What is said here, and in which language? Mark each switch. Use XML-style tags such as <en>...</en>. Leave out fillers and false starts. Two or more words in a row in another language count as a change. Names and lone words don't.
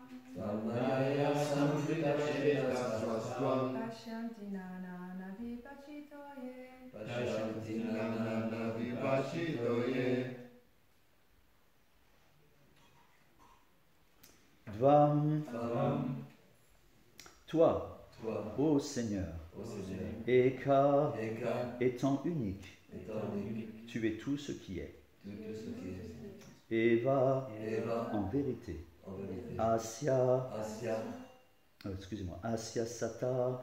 <sa>Tvam Maya Samvrita Chetasastvam. Pashyanti nana navipachitoye. Pashyanti Nana Nana Navipachitoye. Dvam. Tvam.</sa> <fr>Toi, Toi, ô Seigneur, ô Seigneur,</fr> <sa>Eka, Eka,</sa> <fr>étant unique, étant unique, tu es tout ce qui est. tout ce qui est.</fr> <sa>Eva, Eva,</sa> <fr>en vérité. en vérité.</fr> <sa>Asya, Asya,</sa> <fr>excusez-moi,</fr> <sa>Asya Sata,</sa>